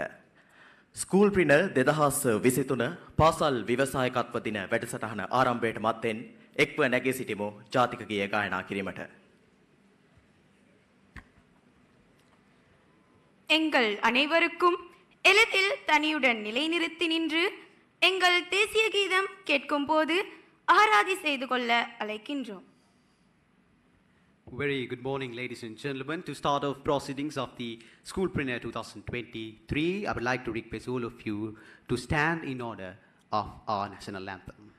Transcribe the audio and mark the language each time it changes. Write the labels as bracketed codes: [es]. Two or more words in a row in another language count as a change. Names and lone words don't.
[si] ස්කූල් ප්‍රිනර් 2023 පාසල් ව්‍යවසායකත්ව දින වැඩසටහන ආරම්භයට මත්තෙන් එක්ව නැගී සිටිමු ජාතික ගීය ගායනා කිරීමට. [ta] எங்கள் அனைவருக்கும் எளிதில் தனியுடன் நிலைநிறுத்தி நின்று எங்கள் தேசிய கீதம் கேட்கும் போது ஆராதி செய்து கொள்ள அழைக்கின்றோம். [en] Very good morning, ladies and gentlemen. To start off proceedings of the Schoolpreneur 2023, I would like to request all of you to stand in order of our national anthem.